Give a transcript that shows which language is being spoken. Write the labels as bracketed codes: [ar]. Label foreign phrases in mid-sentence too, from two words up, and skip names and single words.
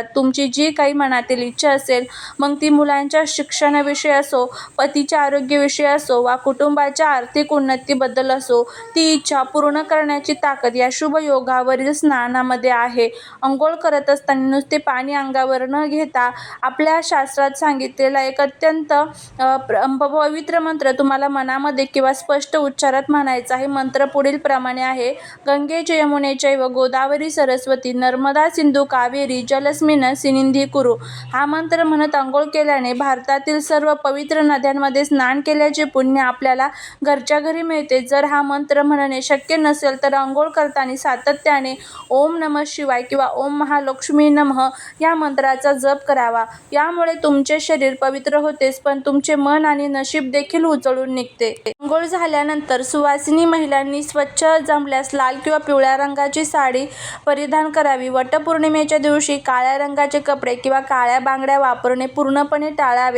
[mr] तुमची जी काही मनातील इच्छा असेल, मग ती मुलांच्या शिक्षणाविषयी असो, पतीच्या आरोग्याविषयी असो वा कुटुंबाच्या आर्थिक उन्नतीबद्दल असो, ती इच्छा पूर्ण करण्याची ताकद या शुभ योगावरील स्नानामध्ये आहे. अंघोळ करत असताना नुसते पाणी अंगावर न घेता आपल्या शास्त्रात सांगितलेला एक अत्यंत पवित्र मंत्र तुम्हाला मनामध्ये किंवा स्पष्ट उच्चारात म्हणायचा आहे. मंत्र पुढील प्रमाणे आहे: [sa] गंगे च यमुने चैव गोदावरी सरस्वती नर्मदा सिंधू कावेरी जलस्मिन् सन्निधिं कुरु. [mr] हा मंत्र म्हणत अंघोळ केल्याने भारतातील सर्व पवित्र नद्यांमध्ये स्नान केल्याचे पुण्य आपल्याला घरच्या घरी मिळते. जर हा मंत्र म्हणणे शक्य नसेल तर अंघोळ करताना सातत्याने [sa] ओम नमः शिवाय [mr] किंवा [sa] ओम महालक्ष्मी नमः [mr] या मंत्राचा जप करावा. यामुळे तुमचे शरीर पवित्र होतेच, पण तुमचे मन आणि नशीब देखील उजळून निघते. अंघोळ झाल्यानंतर सुवासिनी महिलांनी स्वच्छ जमल्यास लाल किंवा पिवळ्या रंगाची साडी परिधान करावी. वटपौर्णिमेच्या दिवशी काळ्या रंगाचे कपडे किंवा काळ्या बांगड्या वापरणे पूर्णपणे टाळावे.